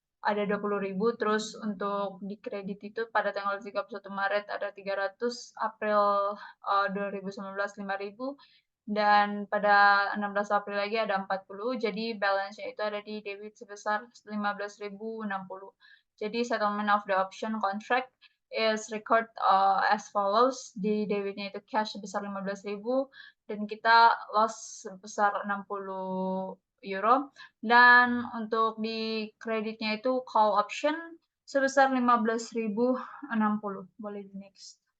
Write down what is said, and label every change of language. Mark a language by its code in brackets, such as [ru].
[id] ada 20.000, terus untuk di kredit itu pada tanggal 31 Maret ada 300, April 2019 5.000, dan pada 16 April lagi ada 40, jadi balance-nya itu ada di debit sebesar 15.060. [en] Jadi settlement of the option contract is record as follows. [id] Di debitnya itu cash sebesar 15.000 dan kita loss sebesar 60 euro. Dan untuk di kreditnya itu call option sebesar 15.060. Boleh di next.